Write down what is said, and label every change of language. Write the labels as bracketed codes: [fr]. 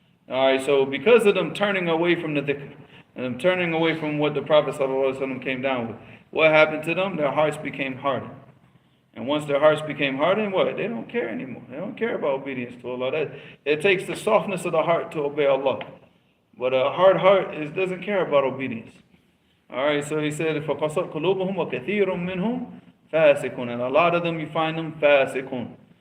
[en] Alright, so because of them turning away from the dhikr, and them turning away from what the Prophet ﷺ came down with, what happened to them? Their hearts became hardened. And once their hearts became hardened, what? They don't care anymore. They don't care about obedience to Allah. It takes the softness of the heart to obey Allah. But a hard heart doesn't care about obedience. Alright, so he said, [ar] فَقَصَتْ قُلُوبُهُمْ وَكَثِيرٌ مِّنْهُمْ فَاسِقُونَ. [en] And a lot of them, you find them fasiqun.